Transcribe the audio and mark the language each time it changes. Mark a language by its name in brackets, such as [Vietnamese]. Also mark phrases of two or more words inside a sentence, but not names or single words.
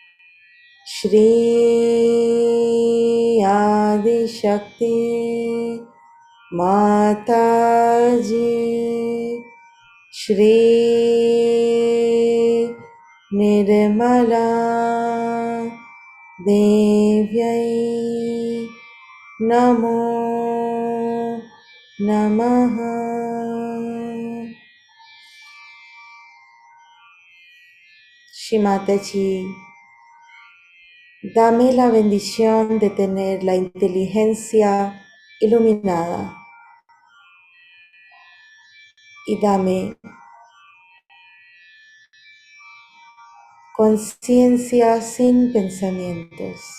[Sanskrit] श्री आदि शक्ति माताजी श्री निर्मला देव्यै नमो नमः. [Spanish] Shimataji, dame la bendición de tener la inteligencia iluminada y dame conciencia sin pensamientos.